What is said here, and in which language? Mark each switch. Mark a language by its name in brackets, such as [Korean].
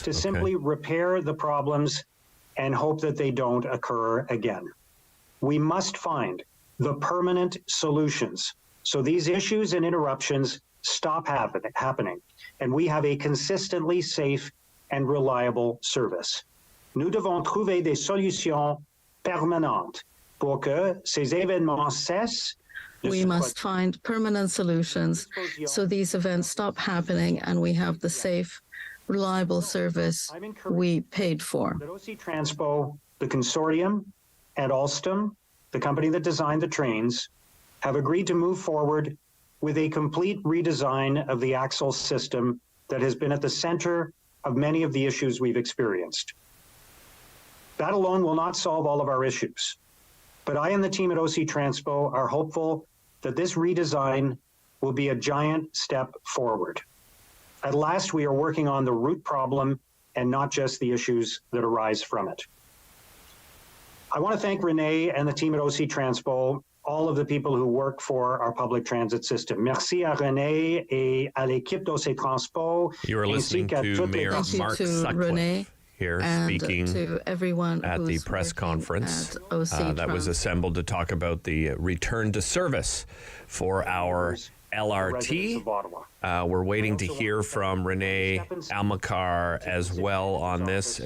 [English] to simply repair the problems and hope that they don't occur again. We must find the permanent solutions so these issues and interruptions stop happening and we have a consistently safe and reliable service. [French] Nous devons trouver des solutions permanentes pour que ces événements cessent. [English] We must find permanent solutions so these events stop happening and we have the safe, reliable service we paid for. That OC Transpo, the consortium, and Alstom, the company that designed the trains, have agreed to move forward with a complete redesign of the axle system that has been at the center of many of the issues we've experienced. That alone will not solve all of our issues, but I and the team at OC Transpo are hopeful that this redesign will be a giant step forward. At last, we are working on the root problem and not just the issues that arise from it. I want to thank Renee and the team at OC Transpo, all of the people who work for our public transit system. [French] Merci à Renee et à l'équipe d'OC Transpo. [English] You are listening to Mayor Mark Sutcliffe here speaking to everyone at the press conference that was assembled to talk about the return to service for our LRT. We're waiting to hear from Renee Almacar as well on this.